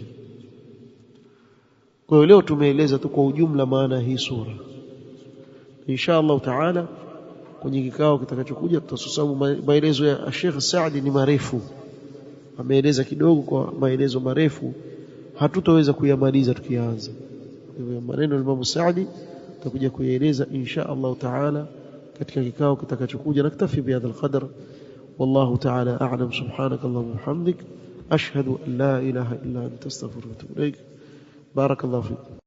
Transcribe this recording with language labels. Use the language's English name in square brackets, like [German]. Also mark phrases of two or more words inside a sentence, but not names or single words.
[Swahili] Kwa hiyo leo tumeeleza tu kwa ujumla maana hii sura, [Arabic] إن شاء الله تعالى [Swahili] kwenye kikao kitakachokuja tutasababu maelezo ya Sheikh Saadi ni marefu, ameeleza kidogo kwa maelezo marefu, hatutaweza kuyamaliza tukianza. Hivyo maneno ya Imam Saadi tutakuja kuyaeleza [Arabic] إن شاء الله تعالى [Swahili] katika kikao kitakachokuja. [Arabic] نكتفي بهذا القدر, والله تعالى أعلم. سبحانك اللهم وبحمدك أشهد أن لا إله إلا أنت أستغفرك وأتوب إليك. بارك الله فيك.